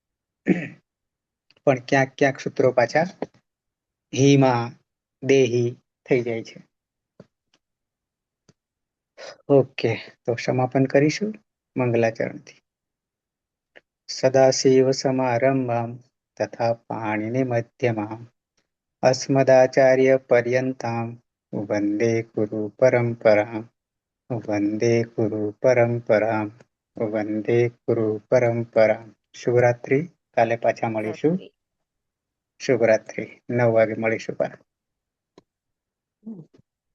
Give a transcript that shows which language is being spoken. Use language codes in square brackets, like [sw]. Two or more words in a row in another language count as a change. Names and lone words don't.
[gu] પણ ક્યાંક ક્યાંક સૂત્રો પાછા હીમાં દેહી થઈ જાય છે ઓકે તો સમાપન કરીશું મંગલાચરણથી [sa] સદાશિવ સમારંભામ [gu] તથા પાણીની મધ્યમાં [sa] अस्मदाचार्य पर्यन्तां वन्दे गुरु परम्परां વંદે ગુરુ પરંપરા. [gu] શુભરાત્રી. કાલે પાછા મળીશું. રાત્રિ. શુભરાત્રી. 9 વાગે મળીશું પાછા.